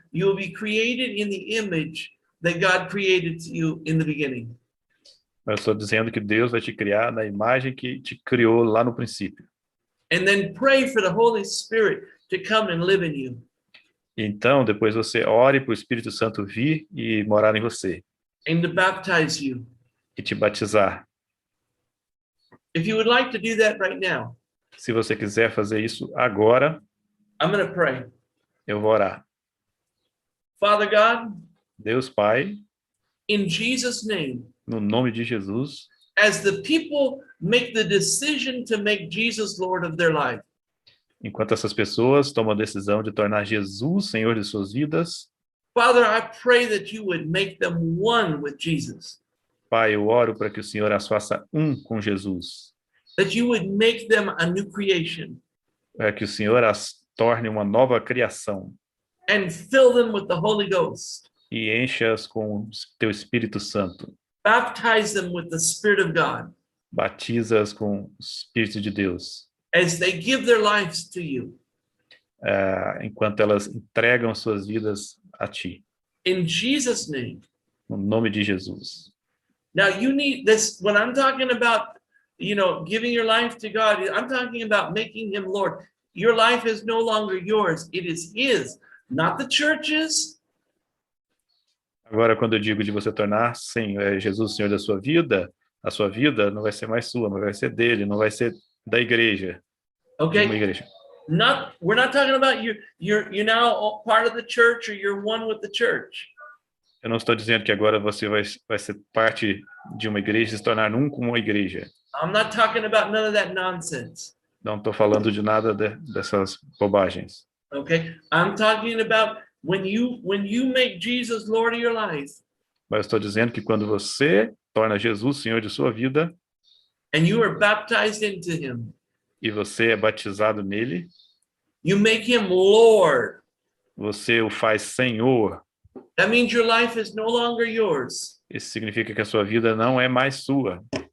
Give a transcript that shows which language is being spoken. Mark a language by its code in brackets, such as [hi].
[en] You will be created in the image that God created you in the beginning. [pt] Eu estou dizendo que Deus vai te criar na imagem que te criou lá no princípio. [en] And then pray for the Holy Spirit to come and live in you. [pt] Então, depois você ore para o Espírito Santo vir e morar em você [en] And to baptize you. [pt] e te batizar. [en] If you would like to do that right now, [pt] Se você quiser fazer isso agora, [en] I'm going to pray. [pt] eu vou orar. [en] Father God, [pt] Deus Pai, [en] in Jesus' name, [pt] no nome de Jesus, [en] as the people make the decision to make Jesus Lord of their life, [pt] enquanto essas pessoas tomam a decisão de tornar Jesus Senhor de suas vidas, [en] Father, I pray that you would make them one with Jesus, [pt] Pai, eu oro para que o Senhor as faça um com Jesus, [en] that you would make them a new creation [pt] para que o Senhor as torne uma nova criação [en] and fill them with the Holy Ghost. [pt] e encha-as com o teu Espírito Santo. [en] Baptize them with the Spirit of God [pt] Batiza-as com o Espírito de Deus, [en] as they give their lives to you. [pt] enquanto elas entregam suas vidas a Ti, [en] In Jesus' name. [pt] no nome de Jesus. [en] Now you need this, when I'm talking about, giving your life to God, I'm talking about making him Lord. Your life is no longer yours. It is his, not the church's. [pt] Agora, quando eu digo de você tornar Jesus o Senhor da sua vida, a sua vida não vai ser mais sua, mas vai ser dele, não vai ser da igreja. De uma [en] Okay. [pt] igreja. [en] We're not talking about you're now part of the church or you're one with the church. [pt] Eu não estou dizendo que agora você vai ser parte de uma igreja e se tornar um com uma igreja. [en] I'm not talking about none of that nonsense. [pt] Não estou falando de nada dessas bobagens. [en] Okay. I'm talking about when you make Jesus Lord of your life [pt] Mas estou dizendo que quando você torna Jesus Senhor de sua vida [en] and you are baptized into him, [pt] e você é batizado nele, [en] you make him Lord. [pt] você o faz Senhor. [en] That means your life is no longer yours, [pt] Isso significa que a sua vida não é mais sua,